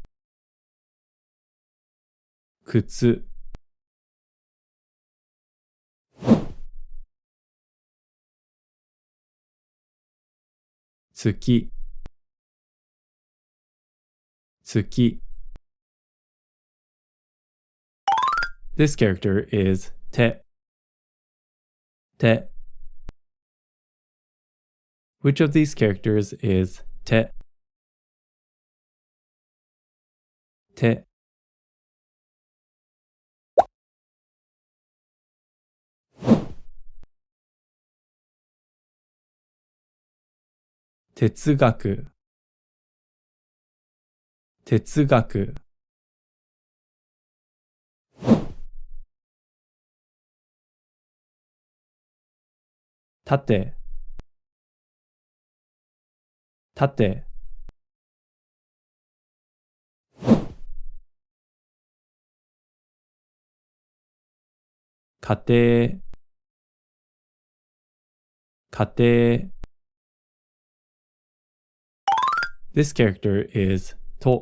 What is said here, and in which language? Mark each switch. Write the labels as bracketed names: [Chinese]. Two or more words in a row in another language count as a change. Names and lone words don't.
[Japanese] Kutsu. Tsuki. Tsuki. [English] This character is te. [Japanese] Te. [English] Which of these characters is te? [Japanese] Te. Tetsugaku. Tetsugaku. Tate. Tate. Kate. [English] Kate. This character is to.